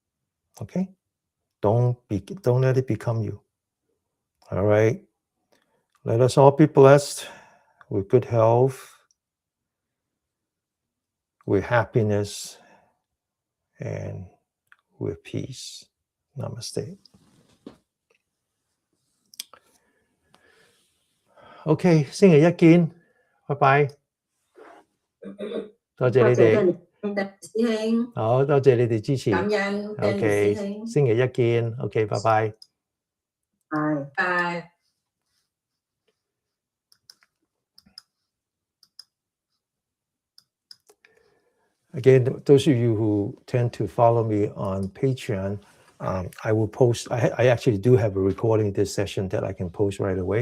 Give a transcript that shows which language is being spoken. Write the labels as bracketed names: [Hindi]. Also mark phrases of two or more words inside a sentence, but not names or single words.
[English] Okay? Don't let it become you. All right? Let us all be blessed with good health, with happiness, and with peace. Namaste. [Cantonese] OK，星期一見，拜拜。多謝你哋，師兄，好多謝你哋支持。感恩 OK，師兄，星期一見。OK，拜拜。拜。 [English] Again, those of you who tend to follow me on Patreon, I will post. I actually do have a recording of this session that I can post right away.